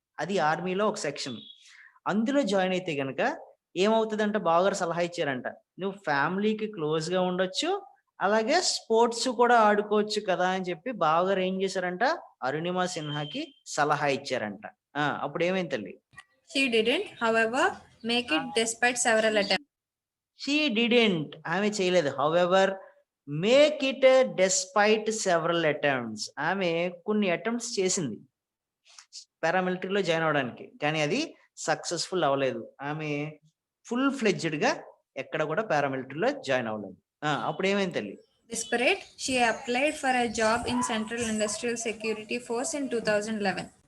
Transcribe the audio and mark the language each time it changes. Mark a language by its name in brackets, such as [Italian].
[Telugu] అది ఆర్మీలో ఒక సెక్షన్. అందులో జాయిన్ అయితే గనక ఏమవుతుందంటే బావగారు సలహా ఇచ్చారంట, నువ్వు ఫ్యామిలీకి క్లోజ్ గా ఉండొచ్చు, అలాగే స్పోర్ట్స్ కూడా ఆడుకోవచ్చు కదా అని చెప్పి బావగారు ఏం చేశారంట అరుణిమ సిన్హాకి సలహా ఇచ్చారంట. అప్పుడు ఏమైంది తల్లి? [English] She didn't, however, make it despite several attempts. She didn't, [Telugu] ఆమె చేయలేదు. [English] however make it despite several attempts, [Telugu] ఆమె కొన్ని అటెంప్ట్స్ చేసింది పారామిలిటరీలో జాయిన్ అవడానికి, కానీ అది సక్సెస్ఫుల్ అవ్వలేదు. ఆమె ఫుల్ ఫ్లెడ్జ్డ్ గా ఎక్కడ కూడా పారామిలిటరీలో జాయిన్ అవ్వలేదు. అప్పుడు ఏమైంది తల్లి? [English] Desperate, she applied for a job in Central Industrial Security Force in 2011.